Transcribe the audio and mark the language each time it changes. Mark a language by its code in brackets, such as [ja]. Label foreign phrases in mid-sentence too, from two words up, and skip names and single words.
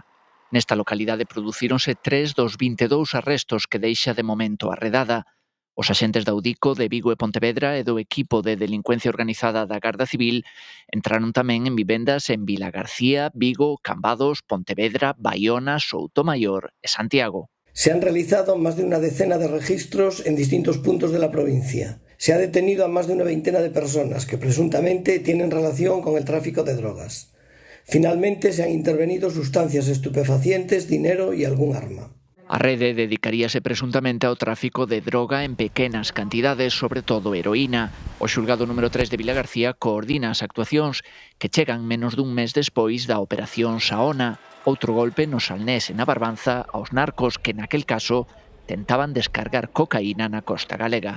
[gl] Nesta localidade producíronse 3 dos 22 arrestos que deixa de momento a redada. Os axentes da UDICO de Vigo e Pontevedra e do equipo de delincuencia organizada da Garda Civil entraron tamén en vivendas en Vilagarcía, Vigo, Cambados, Pontevedra, Baiona, Soutomaior e Santiago. [es] Se han realizado más de una decena de registros en distintos puntos de la provincia. Se ha detenido a más de una veintena de personas que presuntamente tienen relación con el tráfico de drogas. Finalmente se han intervenido sustancias estupefacientes, dinero y algún arma. [gl] A rede dedicaríase presuntamente ao tráfico de droga en pequenas cantidades, sobre todo heroína. O xulgado número 3 de Vilagarcía coordina as actuacións que chegan menos dun mes despois da Operación Saona, outro golpe no Salnés e na Barbanza aos narcos que naquel caso tentaban descargar cocaína na costa galega.